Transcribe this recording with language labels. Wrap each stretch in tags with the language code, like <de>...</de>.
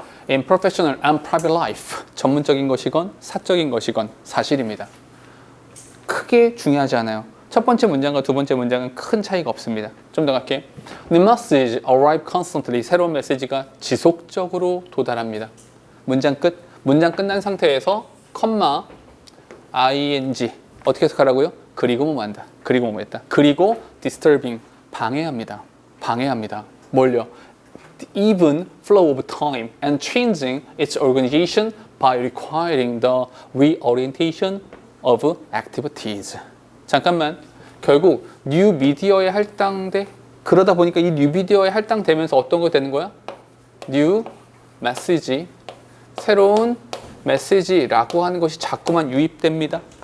<en>In professional and private life.</en> <ko>전문적인 것이건 사적인 것이건 사실입니다. 크게 중요하지 않아요. 첫 번째 문장과 두 번째 문장은 큰 차이가 없습니다. 좀 더 갈게요.</ko> <en>The message arrive constantly.</en> <ko>새로운 메시지가 지속적으로 도달합니다. 문장 끝. 문장 끝난 상태에서 컴마 ing 어떻게 해석하라고요? 그리고 뭐한다. 그리고 뭐했다. 그리고 disturbing 방해합니다. 뭘요?</ko> <en>The even flow of time and changing its organization by requiring the reorientation of activities.</en> <ko>잠깐만. 결국 뉴 미디어에 할당돼. 그러다 보니까 이 뉴 미디어에 할당되면서 어떤 거 되는 거야? 뉴 메시지, 새로운 메시지라고 하는 것이 자꾸만 유입됩니다.</ko>